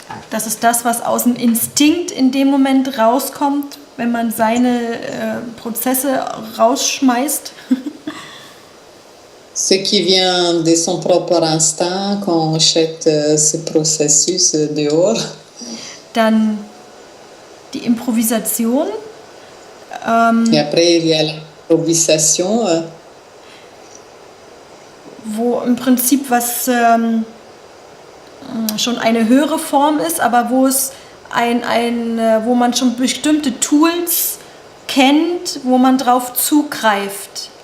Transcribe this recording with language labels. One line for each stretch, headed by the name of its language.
German: Das ist das, was aus dem Instinkt in dem Moment rauskommt, wenn man seine Prozesse rausschmeißt.
French: Ce qui vient de son propre instinct quand on jette ce processus dehors.
German: Dann die Improvisation.
French: Et après, il y a l'improvisation.
German: Wo im Prinzip was schon eine höhere Form ist, aber wo es wo man schon bestimmte Tools kennt, wo man drauf zugreift.